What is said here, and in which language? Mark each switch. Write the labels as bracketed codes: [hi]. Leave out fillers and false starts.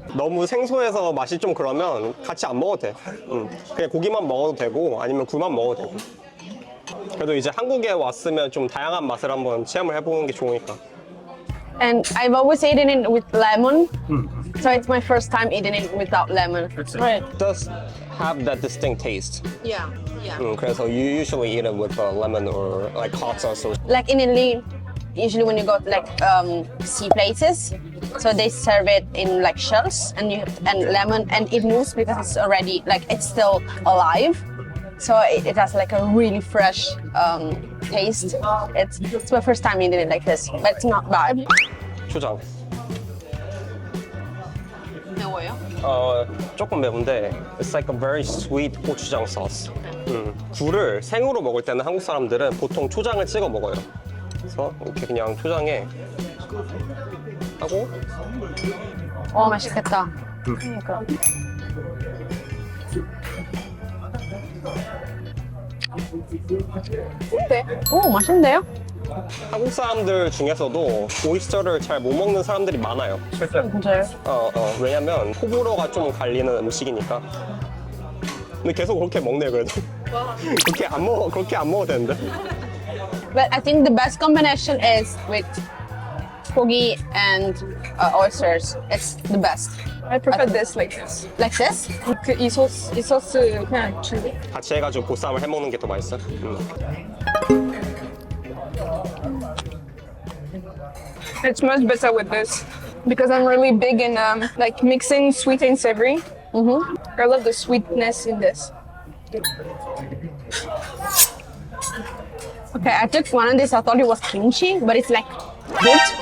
[ko] 너무 생소해서 맛이 좀 그러면 같이 안 먹어도 돼. 그냥 고기만 먹어도 되고 아니면 굴만 먹어도 되고. 그래도 이제 한국에 왔으면 좀 다양한 맛을 한번 체험을 해보는 게 좋으니까. [en] And I've always eaten it with lemon, so it's my first time eating it without lemon. Right. It does have that distinct taste. Yeah. 그래서 you usually eat it with lemon or like hot sauce or Like in Italy, usually when you go to like sea places, so they serve it in like shells and lemon, and it moves because it's already like it's still alive. So it has like a really fresh taste. It's my first time eating it like this, but it's not bad. [ko] 초장. 매워요? 조금 매운데 [en] it's like a very sweet 고추장 sauce. [ko] 굴을 생으로 먹을 때는 한국 사람들은 보통 초장을 찍어 먹어요. 그래서 이렇게 그냥 초장에 하고 맛있겠다. 그러니까. 어때? 오, 맛있는데요? 한국 사람들 중에서도 오이스터를 잘 못 먹는 사람들이 많아요. 진짜요? 왜냐면 호불호가 좀 갈리는 음식이니까. 근데 계속 그렇게 먹네요, 그래도. 그렇게 안 먹어도 되는데. [en] But I think the best combination is with gogi and oysters. It's the best. I prefer this like this. Like this? [ko] 이 소스 그냥 줄게. 같이 해가지고 보쌈을 해먹는 게 더 맛있어요. [en] It's much better with this because I'm really big in like mixing sweet and savory. I love the sweetness in this. Okay, I took one of these. I thought it was kimchi, but it's like good.